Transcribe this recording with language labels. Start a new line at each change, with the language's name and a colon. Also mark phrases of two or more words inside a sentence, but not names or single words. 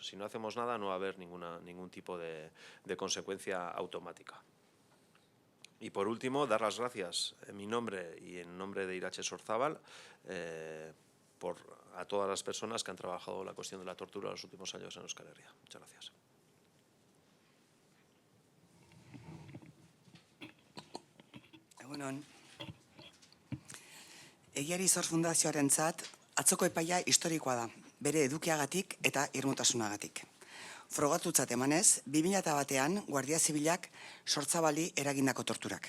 Spanish: Si no hacemos nada, no va a haber ningún tipo de consecuencia automática. Y por último, dar las gracias en mi nombre y en nombre de Iratxe Sorzábal a todas las personas que han trabajado la cuestión de la tortura en los últimos años en Euskal Herria. Muchas gracias.
Basque: Egunon. Egiarizor Fundazioarentzat atzoko epaia historikoa da, bere edukiagatik eta irmotasunagatik. Frogatutzat emanez, 2001an Guardia Zibilak Sortzabali eragindako torturak.